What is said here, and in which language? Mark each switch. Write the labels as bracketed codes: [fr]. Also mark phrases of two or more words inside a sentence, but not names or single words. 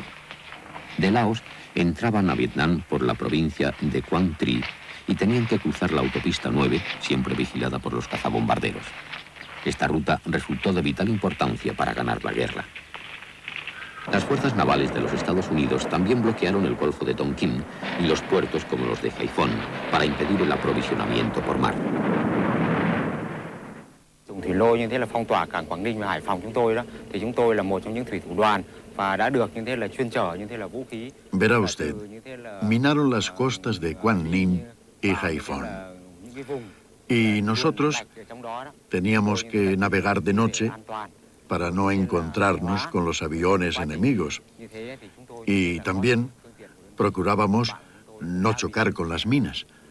[es] De Laos entraban a Vietnam por la provincia de Quang Tri y tenían que cruzar la autopista 9, siempre vigilada por los cazabombarderos. Esta ruta resultó de vital importancia para ganar la guerra. Las fuerzas navales de los Estados Unidos también bloquearon el Golfo de Tonkin y los puertos como los de Haiphong para impedir el aprovisionamiento por mar. [vi] Thủy lôi như thế là phong tỏa cảng Quảng Ninh và Hải Phòng chúng tôi đó, thì chúng tôi là một trong những thủy thủ đoàn và đã được như thế là chuyên chở như thế là vũ khí. [es] Verá usted, minaron las costas de Quang Ninh y Haiphong. Y nosotros teníamos que navegar de noche para no encontrarnos con los aviones enemigos. Y también procurábamos no chocar con las minas.